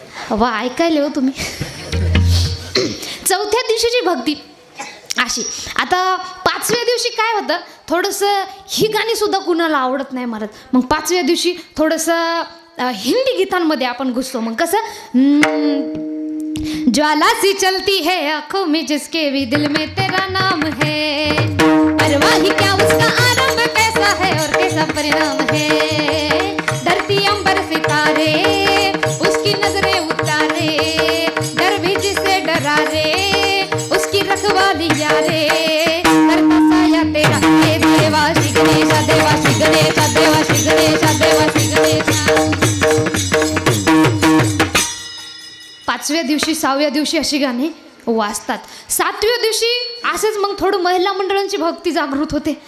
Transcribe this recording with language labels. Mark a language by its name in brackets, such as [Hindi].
[Marathi] वा, ऐकायले हो तुम्ही. चौथ्या दिवशीची भक्ती अशी. आता पाचव्या दिवशी काय होतं, थोडंसं ही गाणी सुद्धा कुणाला आवडत नाही महाराज. मग पाचव्या दिवशी थोडंसं हिंदी गीतांमध्ये आपण घुसतो. मग कसं? [Hindi] ज्वाला सी चलती है आंखों में जिसके भी दिल में तेरा नाम है, परवाही क्या उसका आरंभ कैसा है और कैसा परिणाम है, धरती अंबर सितारे उसकी नजरें उतारे, डर भी जिसे डरा रे उसकी रखवाली यारे, करता साया तेरा हे देवा श्री गणेशा, देवा श्री गणेशा, देवा श्री गणेशा, देवा श्री गणेशा. [Marathi] पाचव्या दिवशी सहाव्या दिवशी अशी गाणी वाजतात. सातव्या दिवशी असंच मग थोडं महिला मंडळांची भक्ती जागृत होते.